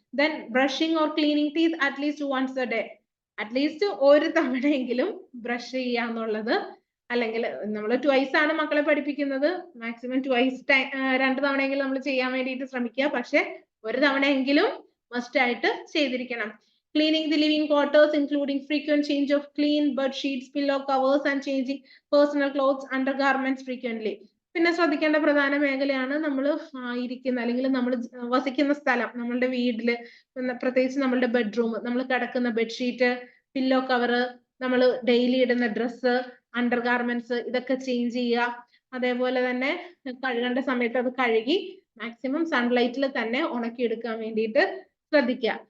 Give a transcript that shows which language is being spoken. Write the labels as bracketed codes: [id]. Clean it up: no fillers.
[en] Then brushing or cleaning teeth at least once a day. [ml] At least ഒരു തവണയെങ്കിലും brush ചെയ്യുക എന്നുള്ളത്, അല്ലെങ്കിൽ നമ്മൾ ട്വൈസ് ആണ് മക്കളെ പഠിപ്പിക്കുന്നത്, മാക്സിമം ട്വൈസ് 2 തവണയെങ്കിലും നമ്മൾ ചെയ്യാൻ വേണ്ടിയിട്ട് ശ്രമിക്കുക. പക്ഷെ ഒരു തവണയെങ്കിലും മസ്റ്റ് ആയിട്ട് ചെയ്തിരിക്കണം. [en] Cleaning the living quarters, including frequent change of clean bed sheets, pillow covers, and changing personal clothes, undergarments frequently. [ml] പിന്നെ ശ്രദ്ധിക്കേണ്ട പ്രധാന മേഖലയാണ് നമ്മൾ ഇരിക്കുന്ന അല്ലെങ്കിൽ നമ്മൾ വസിക്കുന്ന സ്ഥലം, നമ്മളുടെ വീട്ടില് പ്രത്യേകിച്ച് നമ്മളുടെ ബെഡ്റൂം, നമ്മൾ കിടക്കുന്ന ബെഡ്ഷീറ്റ്, പില്ലോ കവറ്, നമ്മൾ ഡെയിലി ഇടുന്ന ഡ്രസ്സ്, അണ്ടർ ഗാർമെന്റ്സ്, ഇതൊക്കെ ചേഞ്ച് ചെയ്യുക. അതേപോലെ തന്നെ കഴുകേണ്ട സമയത്ത് അത് കഴുകി മാക്സിമം സൺലൈറ്റിൽ തന്നെ ഉണക്കിയെടുക്കാൻ വേണ്ടിയിട്ട് ശ്രദ്ധിക്കുക.